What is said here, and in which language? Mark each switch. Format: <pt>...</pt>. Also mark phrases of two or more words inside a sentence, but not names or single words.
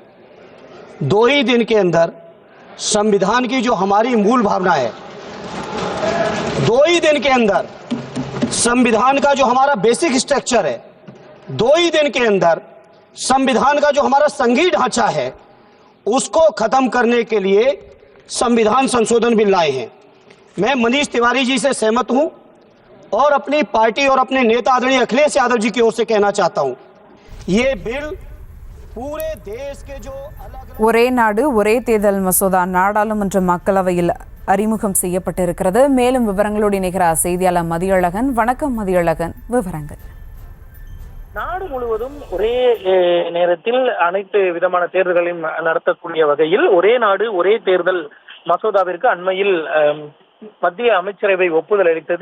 <hi>2 ही दिन के अंदर संविधान की जो हमारी मूल भावना है, 2 ही दिन के अंदर संविधान का जो हमारा बेसिक स्ट्रक्चर है, 2 ही दिन के अंदर संविधान का जो हमारा संघीय ढांचा है, उसको खत्म करने के लिए संविधान संशोधन बिल लाए हैं। मैं मनीष तिवारी जी से सहमत हूं और अपनी पार्टी और अपने नेता आदरणीय अखिलेश यादव जी की ओर से कहना चाहता हूं, ये बिल पूरे देश के जो अलग</hi> <ta>ஒரே நாடு ஒரே தேர்தல் மசோதா நாடாளுமன்ற மக்களவையில் அறிமுகம் செய்யப்பட்டிருக்கிறது. மேலும் விவரங்களோடு இணைகிறார் செய்தியாளர் மதியழகன். வணக்கம் மதியழகன், விவரங்கள். நாடு முழுவதும் ஒரே நேரத்தில் அனைத்து விதமான தேர்தல்களையும் நடத்தக்கூடிய வகையில் ஒரே நாடு ஒரே தேர்தல் மசோதாவிற்கு அண்மையில் மத்திய அமைச்சரவை ஒப்புதல் அளித்தது.</ta>